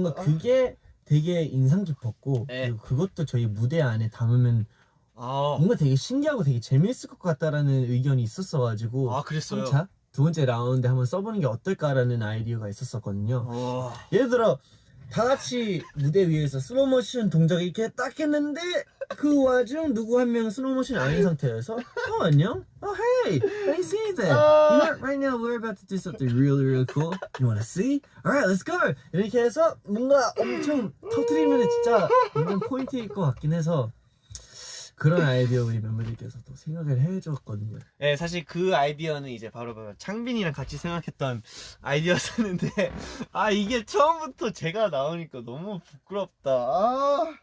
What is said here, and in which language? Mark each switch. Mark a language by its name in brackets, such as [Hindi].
[Korean] 뭔가 그게 되게 인상 깊었고 그리고 그것도 저희 무대 안에 담으면 뭔가 되게 신기하고 되게 재밌을 것 같다라는 의견이 있었어가지고 그랬어요. 3차 두 번째 라운드 한번 써보는 게 어떨까라는 아이디어가 있었었거든요. 오. 예를 들어 다 같이 무대 위에서 슬로모션 동작을 이렇게 딱 했는데 그 와중 누구 한 명 슬로모션 아닌 상태여서 안녕? [English] Hey, I see that. You know, right now we're about to do something really cool. You wanna see? Alright, let's go. [Korean] 이렇게 해서 뭔가 엄청 터트리면 진짜 완전 포인트일 것 같긴 해서 그런 아이디어 우리 멤버들께서 또 생각을 해줬거든요. 네, 사실 그 아이디어는 이제 바로 창빈이랑 같이 생각했던 아이디어였는데 이게 처음부터 제가 나오니까 너무 부끄럽다.